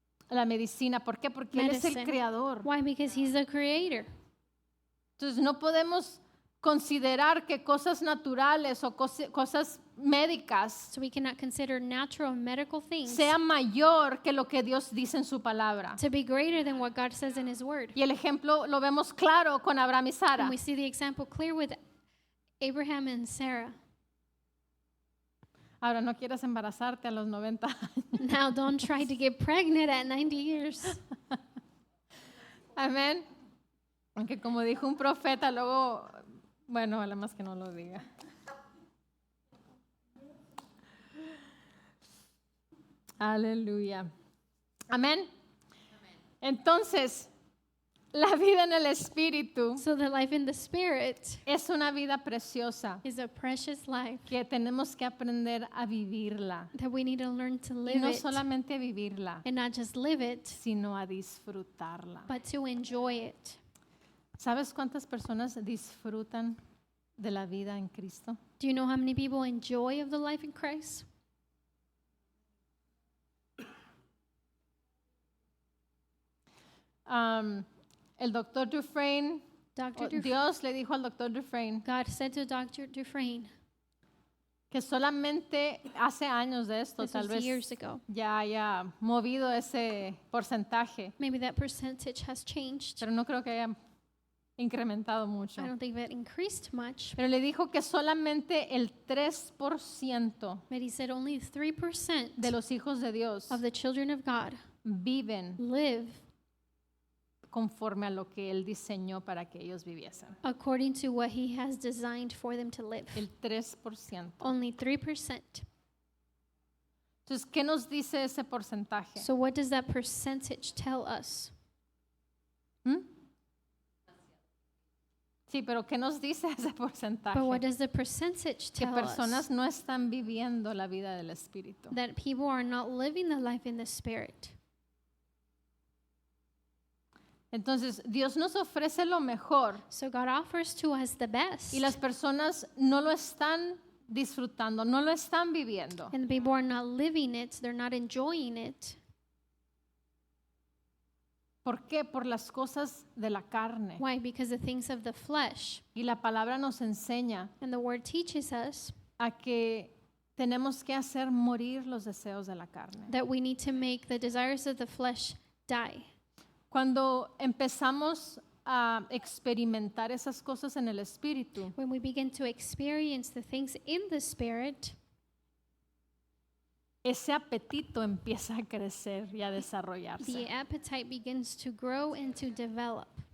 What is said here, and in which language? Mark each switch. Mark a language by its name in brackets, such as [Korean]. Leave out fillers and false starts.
[Spanish] la medicina. ¿Por qué? Porque Él es el [English] Medicine. [Spanish] creador. [English] Why? Because He's the creator. [Spanish] Entonces no podemos considerar que cosas naturales o cosas médicas [English] So we cannot consider natural medical things [Spanish] sea mayor que lo que Dios dice en su palabra. [English] to be greater than what God says in His Word. [Spanish] Y el ejemplo lo vemos claro con Abraham y Sara. [English] And we see the example clear with Abraham and Sarah. [Spanish] Ahora no quieras embarazarte a los 90 años. [English] Now don't try to get pregnant at 90 years. [Spanish] Amén. Aunque como dijo un profeta, luego, bueno, a la más que no lo diga. Aleluya. Amén. Entonces, la vida en el Espíritu [English] So the life in the Spirit [Spanish] es una vida preciosa [English] is a precious life [Spanish] que tenemos que aprender a vivirla. [English] that we need to learn to [Spanish] Y [English] live [Spanish] no [English] it [Spanish] solamente vivirla, [English] and not just live it, [Spanish] sino a disfrutarla. [English] but to enjoy it. [Spanish] ¿Sabes cuántas personas disfrutan de la vida en Cristo? [English] Do you know how many people enjoy of the life in Christ? [Spanish] El doctor Dufresne [English] Dr. Dufresne, [Spanish] Dios le dijo al doctor Dufresne [English] God said to Dr. Dufresne, [Spanish] que solamente hace años de esto, [English] this [Spanish] tal [English] was [Spanish] vez [English] years ago. [Spanish] ya haya movido ese porcentaje, [English] Maybe that percentage has changed. [Spanish] pero no creo que haya incrementado mucho. [English] I don't think that increased much. [Spanish] Pero le dijo que solamente el 3% [English] But he said only 3% [Spanish] de los hijos de Dios [English] of the children of God [Spanish] viven [English] live [Spanish] conforme a lo que Él diseñó para que ellos viviesen. [English] according to what he has designed for them to live. [Spanish] El 3%. [English] Only 3%. [Spanish] Entonces, ¿qué nos dice ese porcentaje? [English] So what does that percentage tell us? ¿Mm? [Spanish] Sí, pero ¿qué nos dice ese porcentaje? [English] But what does the percentage [Spanish] Que [English] tell [Spanish] personas [English] us? [Spanish] no están viviendo la vida del Espíritu. [English] That people are not living the life in the Spirit. [Spanish] Entonces, Dios nos ofrece lo mejor [English] So God offers to us the best. [Spanish] y las personas no lo están disfrutando, no lo están viviendo. [English] And the people are not living it, they're not enjoying it. [Spanish] ¿Por qué? Por las cosas de la carne. [English] Why? Because the things of the flesh. [Spanish] Y la palabra nos enseña [English] And the word teaches us [Spanish] a que tenemos que hacer morir los deseos de la carne. [English] that we need to make the desires of the flesh die. [Spanish] Cuando empezamos a experimentar esas cosas en el Espíritu, [English] When we begin to experience the things in the Spirit, [Spanish] ese apetito empieza a crecer y a [English] the [Spanish] desarrollarse. [English] appetite begins to grow and to develop.